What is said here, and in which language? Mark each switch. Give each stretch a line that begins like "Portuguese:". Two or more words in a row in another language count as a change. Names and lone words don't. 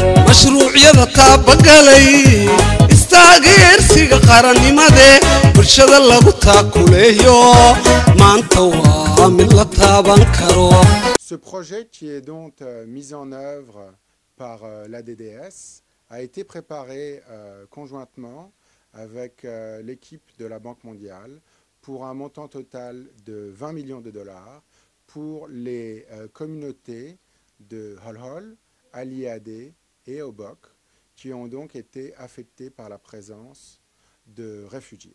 Somali: mashruucyada taabagalay istaageersiga qarannimada bulshada lagu taakuleeyo maanta waa mid la taaban karo.
French: Ce projet qui est donc mis en œuvre par la DDS a été préparé conjointement avec l'équipe de la Banque mondiale pour un montant total de 20 millions de dollars pour les communautés de Holhol, Aliadé et Obok qui ont donc été affectées par la présence de réfugiés.